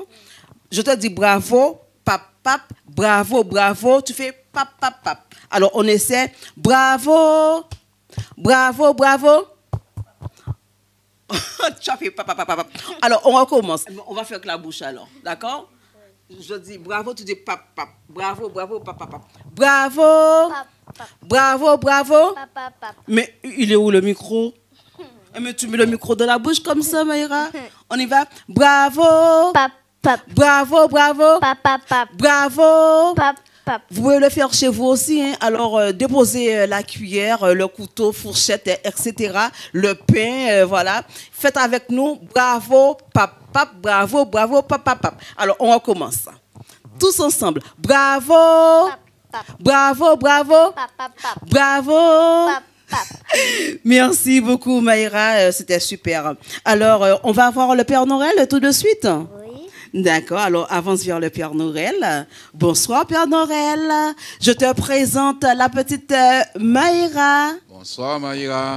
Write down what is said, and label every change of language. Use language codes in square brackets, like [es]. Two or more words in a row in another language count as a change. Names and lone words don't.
[fr] Je te dis bravo, pap, pap, bravo, bravo. Tu fais pap, pap, pap. Alors, on essaie. Bravo, bravo, bravo. Tu as fait pap, pap, pap, pap. Alors, on recommence. On va faire avec la bouche alors, d'accord? Je dis bravo, tu dis pap, pap. Bravo, bravo, pap, pap, pap. Bravo, Pap, pap, bravo, bravo. pap, pap, pap. Mais il est où le micro? Mais tu mets le micro dans la bouche comme ça, Maïra. On y va. Bravo, Pap, pap, bravo, bravo, pap, pap, pap, bravo, pap, pap. Vous pouvez le faire chez vous aussi. Hein. Alors, déposez la cuillère, le couteau, fourchette, etc. Le pain, voilà. Faites avec nous. Bravo, pap, pap, bravo, bravo, pap, pap, pap. Alors, on recommence. Tous ensemble. Bravo. Pap, pap. Bravo, bravo. Pap, pap, pap. Bravo. Pap, pap. Merci beaucoup, Maïra. C'était super. Alors, on va voir le Père Noël tout de suite. Oui. D'accord, alors avance vers le Père Noël. Bonsoir Père Noël. Je te présente la petite Maïra. Bonsoir Maïra.